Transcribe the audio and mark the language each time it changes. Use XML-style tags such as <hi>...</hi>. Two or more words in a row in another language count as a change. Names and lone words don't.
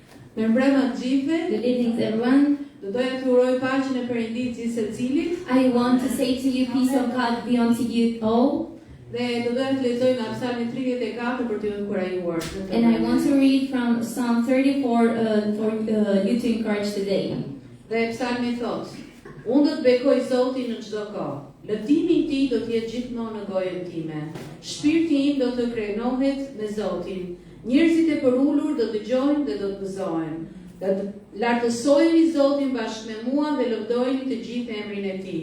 <sq>Mirëmbrëma të gjithëve.</sq> <en>Good evening to everyone.</en> <sq>Do doja t'ju uroj paqen e Perëndisë gjithë secilit.</sq> <en>I want to say to you, peace of God be unto you all.</en> <sq>Dhe do doja të lexoj nga Psalmi 34 për t'ju inkurajuar.</sq> <en>And I want to read from Psalm 34 for you to encourage today.</en> <sq>Dhe Psalmi thot: Unë do të bekoj Zotin në çdo kohë. Lëvdimi i tij do të jetë gjithmonë në gojën time. Shpirti im do të krenohet me Zotin. Njerëzit e përulur do dëgjojnë dhe do të gëzohen. Do të lartësojeni Zotin bashkë me mua dhe lëvdojeni të gjithë emrin e tij.</sq>